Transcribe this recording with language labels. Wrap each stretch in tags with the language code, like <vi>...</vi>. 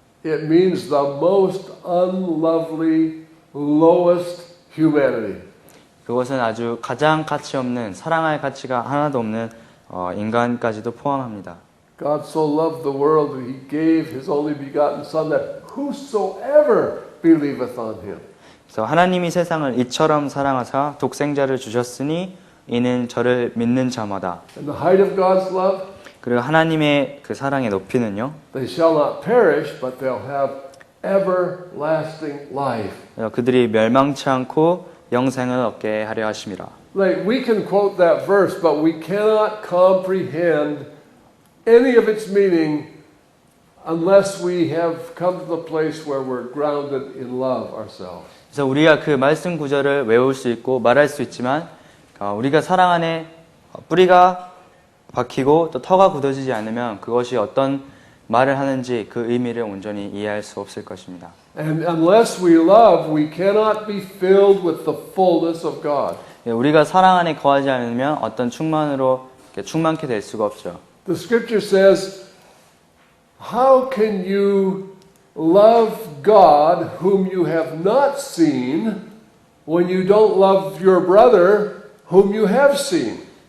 <en>It means the most unlovely, lowest humanity.</en> <ko>그것은 아주 가장 가치 없는 사랑할 가치가 하나도 없는 인간까지도 포함합니다.</ko> <en>God so loved the world that He gave His only begotten Son that whosoever believeth on Him.</en> <ko>그래서 하나님이 세상을 이처럼 사랑하사 독생자를 주셨으니 이는 저를 믿는 자마다.</ko> <en>And the height of God's love,</en> <ko>그리고 하나님의 그 사랑의 높이는요.</ko> <en>they shall not perish, but they'll have everlasting life.</en> <ko>그들이 멸망치 않고 영생을 얻게 하려 하심이라.</ko> <en>Like we can quote that verse, but we cannot comprehend any of its meaning unless we have come to the place where we're grounded in love ourselves.</en> <ko>그래서 우리가 그 말씀 구절을 외울 수 있고 말할 수 있지만 우리가 사랑 안에 뿌리가 박히고 또 터가 굳어지지 않으면 그것이 어떤 말을 하는지 그 의미를 온전히 이해할 수 없을 것입니다.</ko> <en>And unless we love, we cannot be filled with the fullness of God.</en> <ko>우리가 사랑 안에 거하지 않으면 어떤 충만으로 충만케 될 수가 없죠.</ko> <en>The scripture says, how can you love God whom you have not seen when you don't love your brother whom you have seen?</en>